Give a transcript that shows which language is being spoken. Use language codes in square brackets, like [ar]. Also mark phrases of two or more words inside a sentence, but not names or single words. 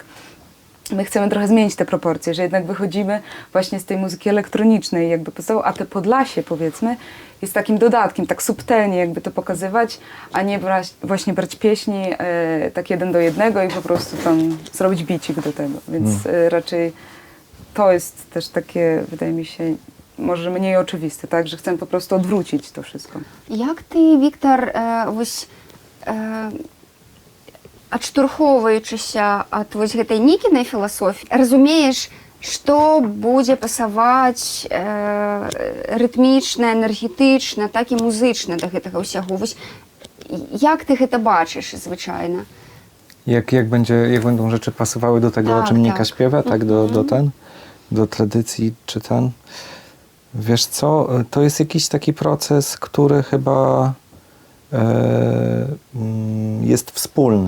[pl] My chcemy trochę zmienić te proporcje, że jednak wychodzimy właśnie z tej muzyki elektronicznej, jakby podstawą, a te Podlasie, powiedzmy, jest takim dodatkiem, tak subtelnie jakby to pokazywać, a nie właśnie brać pieśni tak 1 do 1 i po prostu tam zrobić bicik do tego. Więc raczej to jest też takie, wydaje mi się, może mniej oczywiste, tak, że chcemy po prostu odwrócić to wszystko. [uk] Як ти, [be] Віктор, ось адштурхоўваючыся ад вось гэтай Нікінай філасофіі, разумееш, што будзе пасаваць рытмічна, энергетычна, так і музычна да гэтага ўсяго. Вось як ty гэта бачыш звычайна? [pl] Jak będą rzeczy pasowały do tego, o Tak, czym Nika tak. śpiewa, tak, do tradycji czy ten. Wiesz co, to jest jakiś taki proces, który chyba jest wspólny.